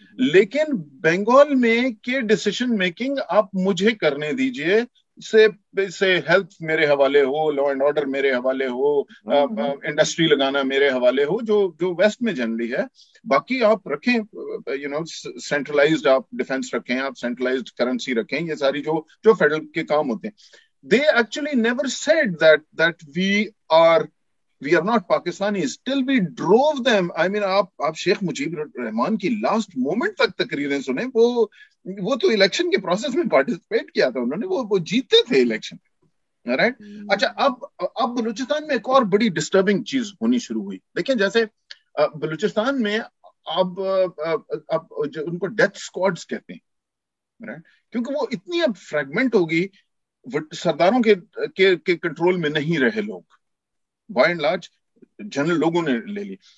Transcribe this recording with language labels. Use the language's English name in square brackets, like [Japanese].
[Urdu] لیکن بنگال میں کے ڈیسیشن میکنگ آپ مجھے کرنے دیجئے, سے ہیلتھ میرے حوالے ہو, لا اینڈ آرڈر میرے حوالے ہو, انڈسٹری لگانا میرے حوالے ہو, جو ویسٹ میں جنرلی ہے. باقی آپ رکھیں, یو نو, سینٹرلائزڈ آپ ڈیفینس رکھیں, آپ سینٹرلائزڈ کرنسی رکھیں, یہ ساری جو فیڈرل کے کام ہوتے ہیں. [English] They actually never said that we are not Pakistanis till we drove them. [Urdu] I mean, آپ شیخ مجیب الرحمان کی لاسٹ مومنٹ تک تقریریں سنیں, وہ تو الیکشن کے پروسیس میں پارٹیسپیٹ کیا تھا انہوں نے, وہ جیتے تھے الیکشن, رائٹ. اچھا, اب بلوچستان میں ایک اور بڑی ڈسٹربنگ چیز ہونی شروع ہوئی. دیکھیں جیسے بلوچستان میں اب ان کو ڈیتھ اسکواڈز کہتے ہیں, رائٹ, کیونکہ وہ اتنی اب فریگمنٹ ہوگی, سرداروں کے کنٹرول میں نہیں رہے لوگ, بائی اینڈ لارج جنرل لوگوں نے لے لی.